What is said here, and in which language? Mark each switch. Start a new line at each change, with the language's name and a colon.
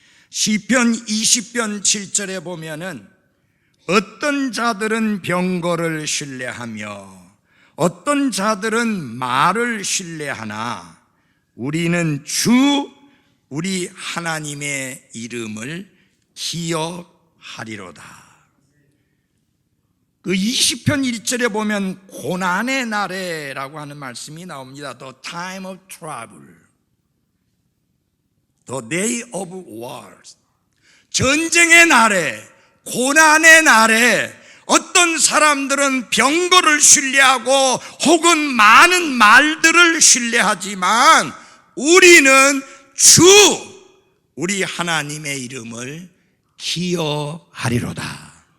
Korean: 시편 20편 7절에 보면은 어떤 자들은 병거를 신뢰하며 어떤 자들은 말을 신뢰하나 우리는 주 우리 하나님의 이름을 기억하리로다. 그 20편 1절에 보면 고난의 날에라고 하는 말씀이 나옵니다.
English: The time of trouble, the day of wars.
Korean: 전쟁의 날에, 고난의 날에 어떤 사람들은 병거를 신뢰하고 혹은 많은 말들을 신뢰하지만 우리는 주 우리 하나님의 이름을 기억하리로다.